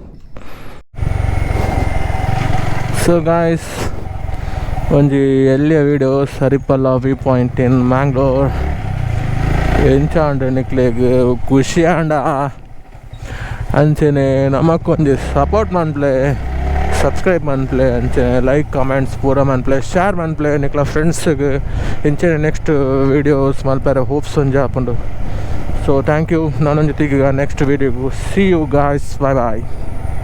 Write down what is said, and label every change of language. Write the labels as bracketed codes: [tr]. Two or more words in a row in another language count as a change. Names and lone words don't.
[en] So guys, [tcy] ಒಂಜಿ ಎಲ್ಲಿಯ ವಿಡಿಯೋ ಸರಿಪಲ್ಲ [en] view point in Mangalore [tcy] ಎಂಚಾಂಡ್ ನಿಕ್ಲೆಗ್ ಖುಷಿ ಆಂಡ ಅಂಚೆನೆ ನಮಕೊಂಜಿ ಸಪೋರ್ಟ್ ಮನ್ಪ್ಲೆ ಸಬ್ಸ್ಕ್ರೈಬ್ ಮನ್ಪ್ಲೆ ಅಂಚೆನೆ [en] like comments [tcy] ಪೂರ ಮನ್ಪ್ಲೆ ಶೇರ್ ಮನ್ಪ್ಲೆ ನಿಕ್ಲ ಫ್ರೆಂಡ್ಸ್ಗೆ ಎಂಚೆನೆ [en] next videos [tcy] ಮಲ್ಪೆರೆ ಹೋಪ್ಸ್ ಒಂಜಿ ಆಪುಂಡು. [en] so thank you. [kn] ನಾನೊಂದು ಜೊತೆಗೆ ನೆಕ್ಸ್ಟ್ ವೀಡಿಯೋಗೂ [en] see you guys. [kn] ಬಾಯ್.